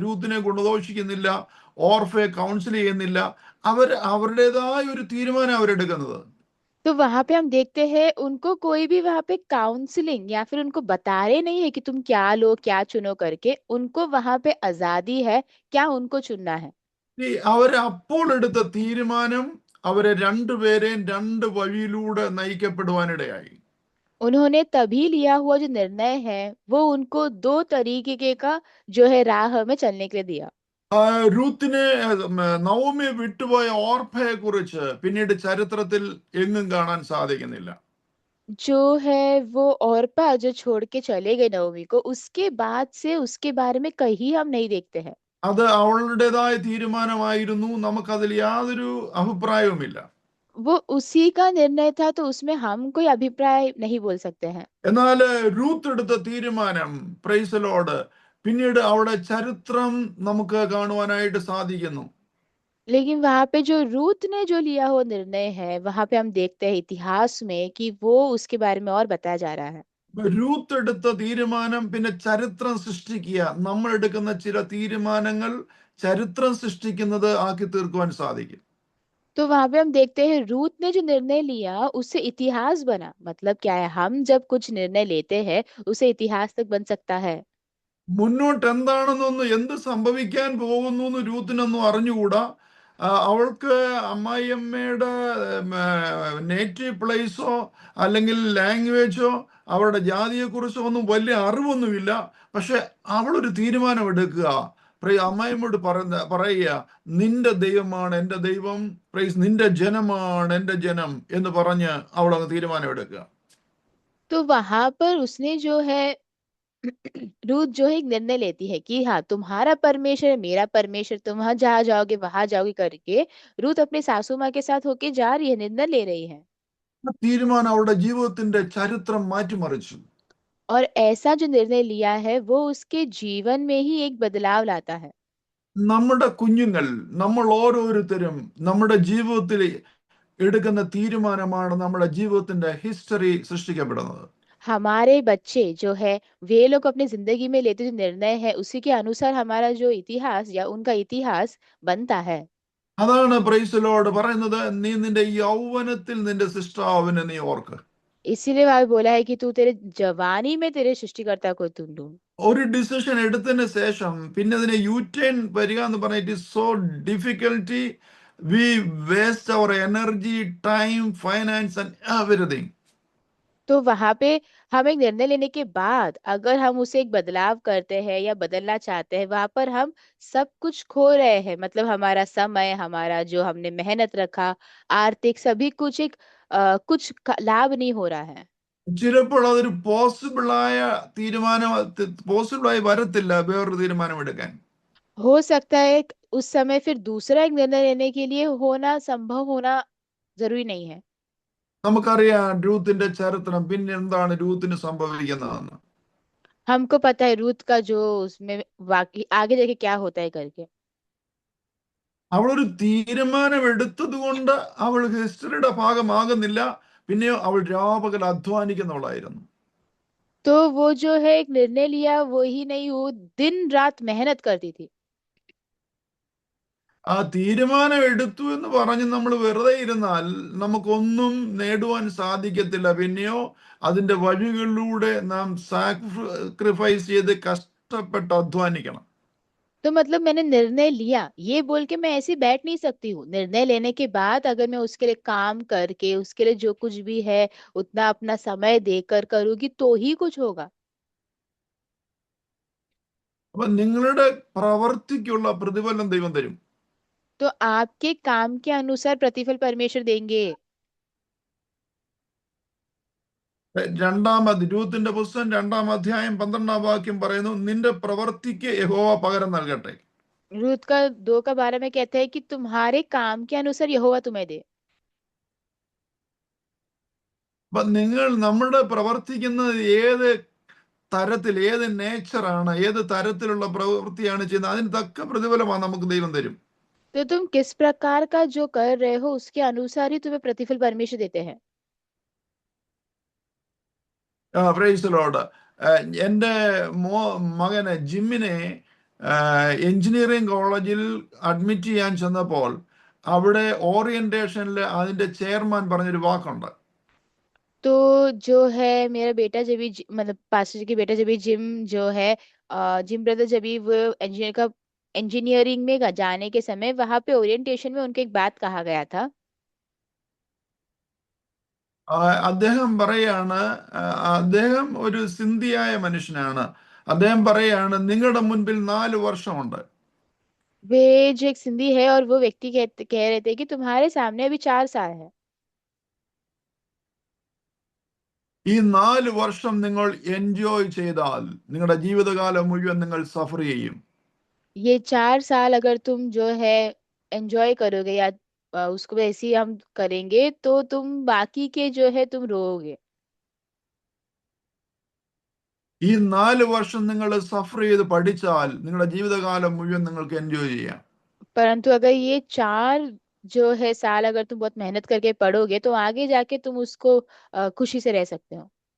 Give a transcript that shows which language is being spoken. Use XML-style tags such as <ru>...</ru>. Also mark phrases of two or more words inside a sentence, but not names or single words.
<ml>രൂത്തിനെ ഗുണദോഷിക്കുന്നില്ല, ഓർഫയെ കൗൺസിൽ ചെയ്യുന്നില്ല. അവരുടേതായ ഒരു തീരുമാനം അവരെടുക്കുന്നത്.</ml> <hi>तो वहां पे हम देखते हैं उनको कोई भी वहां पे काउंसलिंग या फिर उनको बता रहे नहीं है कि तुम क्या लो क्या चुनो करके, उनको वहां पे आजादी है क्या उनको चुनना है।</hi> <ml>അവര് അപ്പോൾ എടുത്ത തീരുമാനം അവരെ രണ്ടുപേരെയും രണ്ട് വഴിയിലൂടെ നയിക്കപ്പെടുവാനിടയായി.</ml> <hi>उन्होंने तभी लिया हुआ जो निर्णय है वो उनको दो तरीके का जो है राह में चलने के लिए दिया।</hi> <ml>റൂത്തിനെ നവോമിയെ വിട്ടുപോയ ഓർഫയെ കുറിച്ച് പിന്നീട് ചരിത്രത്തിൽ എങ്ങും കാണാൻ സാധിക്കുന്നില്ല.</ml> <hi>जो है वो औरपा जो छोड़ के चले गए नवमी को, उसके बाद से उसके बारे में कहीं हम नहीं देखते हैं।</hi> <ml>അത് അവളുടേതായ തീരുമാനമായിരുന്നു, നമുക്കതിൽ യാതൊരു അഭിപ്രായവുമില്ല.</ml> <hi>वो उसी का निर्णय था तो उसमें हम कोई अभिप्राय नहीं बोल सकते हैं।</hi> <ml>എന്നാൽ റൂത്ത് എടുത്ത തീരുമാനം,</ml> <en>Praise Lord,</en> <ml>പിന്നീട് അവിടെ ചരിത്രം നമുക്ക് കാണുവാനായിട്ട് സാധിക്കുന്നു.</ml> <hi>लेकिन वहां पे जो रूथ ने जो लिया हुआ निर्णय है वहां पे हम देखते हैं इतिहास में कि वो उसके बारे में और बताया जा रहा है।</hi> <ml>റൂത്ത് എടുത്ത തീരുമാനം പിന്നെ ചരിത്രം സൃഷ്ടിക്കുക, നമ്മൾ എടുക്കുന്ന ചില തീരുമാനങ്ങൾ ചരിത്രം സൃഷ്ടിക്കുന്നത് ആക്കി തീർക്കുവാൻ സാധിക്കും.</ml> <hi>तो वहां पे हम देखते हैं रूथ ने जो निर्णय लिया उससे इतिहास बना। मतलब क्या है, हम जब कुछ निर्णय लेते हैं उसे इतिहास तक बन सकता है।</hi> <ml>മുന്നോട്ട് എന്താണെന്നൊന്ന്, എന്ത് സംഭവിക്കാൻ പോകുന്നു എന്ന് രൂത്തിനൊന്നും അറിഞ്ഞുകൂടാ. അവൾക്ക് അമ്മായിയമ്മയുടെ</ml> <en>native place</en> <ml>അല്ലെങ്കിൽ ലാംഗ്വേജോ അവരുടെ ജാതിയെക്കുറിച്ചോ ഒന്നും വലിയ അറിവൊന്നുമില്ല. പക്ഷെ അവളൊരു തീരുമാനം എടുക്കുക. അമ്മായിയമ്മയോട് പറയുക, നിന്റെ ദൈവമാണ് എൻ്റെ ദൈവം, പ്രൈസ്, നിന്റെ ജനമാണ് എൻ്റെ ജനം എന്ന് പറഞ്ഞ് അവൾ അങ്ങ് തീരുമാനം എടുക്കുക.</ml> <hi>तो वहां पर उसने जो है रूथ जो है एक निर्णय लेती है कि हाँ तुम्हारा परमेश्वर है मेरा परमेश्वर, तुम वहां जहाँ जाओगे वहां जाओगे करके रूथ अपने सासू माँ के साथ होके जा रही है, निर्णय ले रही है।</hi> <ml>ആ തീരുമാനം അവളുടെ ജീവിതത്തിന്റെ ചരിത്രം മാറ്റിമറിച്ചു.</ml> <hi>और ऐसा जो निर्णय लिया है वो उसके जीवन में ही एक बदलाव लाता है।</hi> <ml>നമ്മുടെ കുഞ്ഞുങ്ങൾ, നമ്മൾ ഓരോരുത്തരും നമ്മുടെ ജീവിതത്തിൽ എടുക്കുന്ന തീരുമാനമാണ് നമ്മുടെ ജീവിതത്തിന്റെ ഹിസ്റ്ററി സൃഷ്ടിക്കപ്പെടുന്നത്.</ml> <hi>हमारे बच्चे जो है वे लोग अपनी जिंदगी में लेते जो निर्णय है उसी के अनुसार हमारा जो इतिहास या उनका इतिहास बनता है।</hi> <ml>അതാണ്</ml> <en>Praise Lord</en> <ml>പറയുന്നത്, നീ നിന്റെ യൗവനത്തിൽ നിന്റെ സൃഷ്ടാവിനെ നീ ഓർക്ക്.</ml> <hi>इसीलिए वहां बोला है कि तू तेरे जवानी में तेरे सृष्टिकर्ता को तुम ढूंढ।</hi> <ml>ഒരു ഡിസിഷൻ എടുത്തതിന് ശേഷം പിന്നെ അതിനെ യൂറ്റേൺ വരിക എന്ന് പറഞ്ഞാൽ</ml> <en>it is so difficulty. We waste our energy, time, finance and everything.</en> <hi>तो वहां पे हम एक निर्णय लेने के बाद अगर हम उसे एक बदलाव करते हैं या बदलना चाहते हैं वहां पर हम सब कुछ खो रहे हैं। मतलब हमारा समय, हमारा जो हमने मेहनत रखा, आर्थिक सभी कुछ एक कुछ लाभ नहीं हो रहा है।</hi> <ml>ചിലപ്പോൾ അതൊരു പോസിബിളായ തീരുമാനം, പോസിബിളായി വരത്തില്ല വേറൊരു തീരുമാനം എടുക്കാൻ.</ml> <hi>हो सकता है उस समय फिर दूसरा एक निर्णय लेने के लिए होना संभव होना जरूरी नहीं है।</hi> <ml>നമുക്കറിയാം രൂത്തിന്റെ ചരിത്രം, പിന്നെ എന്താണ് രൂത്തിന് സംഭവിക്കുന്നതെന്ന്.</ml> <hi>हमको पता है रूथ का जो उसमें वाकई आगे जाके क्या होता है करके।</hi> <ml>അവളൊരു തീരുമാനം എടുത്തത് കൊണ്ട് അവൾ ഹിസ്റ്ററിയുടെ ഭാഗമാകുന്നില്ല, പിന്നെയോ അവൾ രാപകൽ അധ്വാനിക്കുന്നവളായിരുന്നു.</ml> <hi>तो वो जो है एक निर्णय लिया वो ही नहीं, वो दिन रात मेहनत करती थी।</hi> <ml>ആ തീരുമാനം എടുത്തു എന്ന് പറഞ്ഞ് നമ്മൾ വെറുതെ ഇരുന്നാൽ നമുക്കൊന്നും നേടുവാൻ സാധിക്കത്തില്ല. പിന്നെയോ അതിന്റെ വഴികളിലൂടെ നാം സാക്രിഫൈസ് ചെയ്ത് കഷ്ടപ്പെട്ട് അധ്വാനിക്കണം.</ml> <hi>तो मतलब मैंने निर्णय लिया ये बोल के मैं ऐसे बैठ नहीं सकती हूँ। निर्णय लेने के बाद अगर मैं उसके लिए काम करके उसके लिए जो कुछ भी है उतना अपना समय देकर करूंगी तो ही कुछ होगा।</hi> <ml>അപ്പൊ നിങ്ങളുടെ പ്രവർത്തിക്കുള്ള പ്രതിഫലം ദൈവം തരും.</ml> <hi>तो आपके काम के अनुसार प्रतिफल परमेश्वर देंगे।</hi> <ml>രൂത്തിന്റെ പുസ്തകം 2-ാം അധ്യായം 12-ാം വാക്യം പറയുന്നു, നിന്റെ പ്രവർത്തിക്ക് യഹോവ പകരം നൽകട്ടെ.</ml> <hi>रूथ का 2 का 12 में कहता है कि तुम्हारे काम के अनुसार यहोवा तुम्हें दे।</hi> <ml>അപ്പൊ നമ്മുടെ പ്രവർത്തിക്കുന്നത് ഏത് തരത്തിൽ, ഏത് നേച്ചറാണ്, ഏത് തരത്തിലുള്ള പ്രവൃത്തിയാണ് ചെയ്യുന്നത്, അതിന് തക്ക പ്രതിഫലമാണ് നമുക്ക് ദൈവം തരും.</ml> <hi>तो तुम किस प्रकार का जो कर रहे हो उसके अनुसार ही तुम्हें प्रतिफल परमेश्वर देते हैं।</hi> <en>Praise Lord.</en> <ml>എൻ്റെ മകന് ജിമ്മിനെ എഞ്ചിനീയറിംഗ് കോളേജിൽ അഡ്മിറ്റ് ചെയ്യാൻ ചെന്നപ്പോൾ അവിടെ ഓറിയന്റേഷനിൽ അതിന്റെ ചെയർമാൻ പറഞ്ഞൊരു വാക്കുണ്ട്.</ml> <hi>तो जो है मेरा बेटा जब भी मतलब पास्टर जी के बेटा जब भी जिम जो है जिम ब्रदर जब भी वो इंजीनियरिंग में जाने के समय वहां पे ओरिएंटेशन में उनको एक बात कहा गया था।</hi> <ml>അദ്ദേഹം പറയാണ്, ആ, അദ്ദേഹം ഒരു സിന്ധിയായ മനുഷ്യനാണ്. അദ്ദേഹം പറയാണ്, നിങ്ങളുടെ മുൻപിൽ 4 വർഷമുണ്ട്.</ml> <hi>वे जो एक सिंधी है और वो व्यक्ति कह रहे थे कि तुम्हारे सामने अभी 4 साल है।</hi> <ml>ഈ 4 വർഷം നിങ്ങൾ എൻജോയ് ചെയ്താൽ നിങ്ങളുടെ ജീവിതകാലം മുഴുവൻ നിങ്ങൾ സഫർ ചെയ്യും.</ml> <hi>ये 4 साल अगर तुम जो है एंजॉय करोगे या उसको वैसे ही हम करेंगे तो तुम बाकी के जो है तुम रोओगे।</hi> <ml>ഈ 4 വർഷം നിങ്ങൾ സഫർ ചെയ്ത് പഠിച്ചാൽ നിങ്ങളുടെ ജീവിതകാലം മുഴുവൻ നിങ്ങൾക്ക് എൻജോയ് ചെയ്യാം.</ml> <hi>परंतु अगर ये 4 जो है साल अगर तुम बहुत मेहनत करके पढ़ोगे तो आगे जाके तुम उसको खुशी से रह सकते हो।</hi>